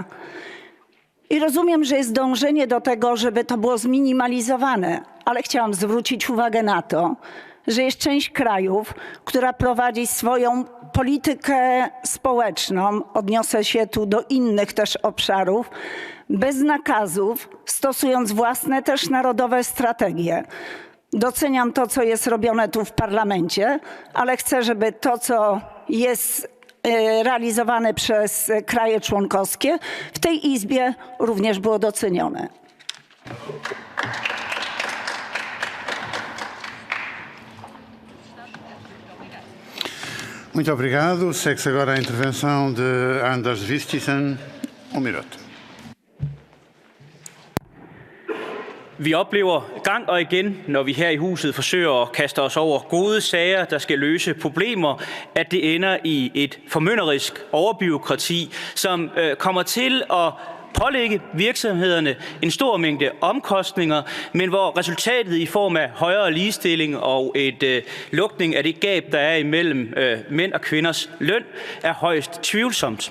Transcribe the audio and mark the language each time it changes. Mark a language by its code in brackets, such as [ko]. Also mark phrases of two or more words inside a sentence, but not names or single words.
[pl] I rozumiem, że jest dążenie do tego, żeby to było zminimalizowane, ale chciałam zwrócić uwagę na to, że jest część krajów, która prowadzi swoją politykę społeczną, odniosę się tu do innych też obszarów, bez nakazów, stosując własne też narodowe strategie. Doceniam to, co jest robione tu w Parlamencie, ale chcę, żeby to, co jest realizowane przez kraje członkowskie, w tej Izbie również było docenione. [pt] Muito obrigado. Segue-se agora a intervenção de Anders Vistisen. Minuto. [da] Vi oplever gang og igen, når vi her i huset forsøger at kaste os over gode sager, der skal løse problemer, at det ender i et formynderisk overbureaukrati, som kommer til at pålægge virksomhederne en stor mængde omkostninger, men hvor resultatet i form af højere ligestilling og et lukning af det gab, der er imellem mænd og kvinders løn, er højst tvivlsomt.